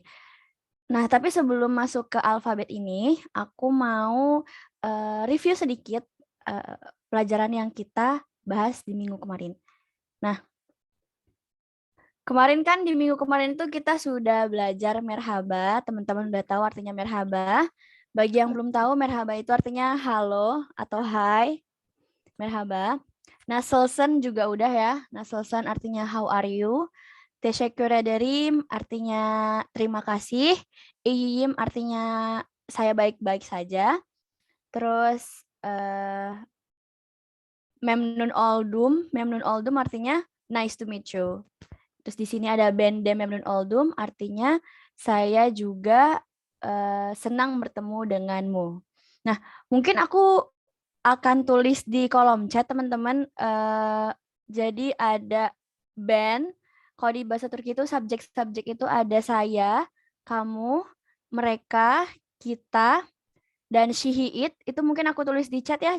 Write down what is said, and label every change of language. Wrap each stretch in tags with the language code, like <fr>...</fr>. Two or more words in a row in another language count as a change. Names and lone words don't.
<id>Nah, tapi sebelum masuk ke alfabet ini, aku mau review sedikit pelajaran yang kita bahas di minggu kemarin. Nah, kemarin kan di minggu kemarin itu kita sudah belajar merhaba, teman-teman udah tahu artinya merhaba. Bagi yang belum tahu, merhaba itu artinya halo atau hai, merhaba. Nasılsın juga udah ya, nasılsın artinya</id> <en>how are you.</en> <tr>Teşekkür ederim</tr> <id>artinya terima kasih. Iyiyim artinya saya baik-baik saja. Terus</id> <tr>memnun oldum</tr> <id>artinya</id> <en>nice to meet you.</en> <id>Terus di sini ada</id> <tr>ben de memnun oldum</tr> <id>artinya saya juga senang bertemu denganmu. Nah, mungkin aku akan tulis di kolom chat teman-teman. Jadi ada ben. Kalau di bahasa Turki itu subjek itu ada saya, kamu, mereka, kita, dan she, itu mungkin aku tulis di chat ya.</id>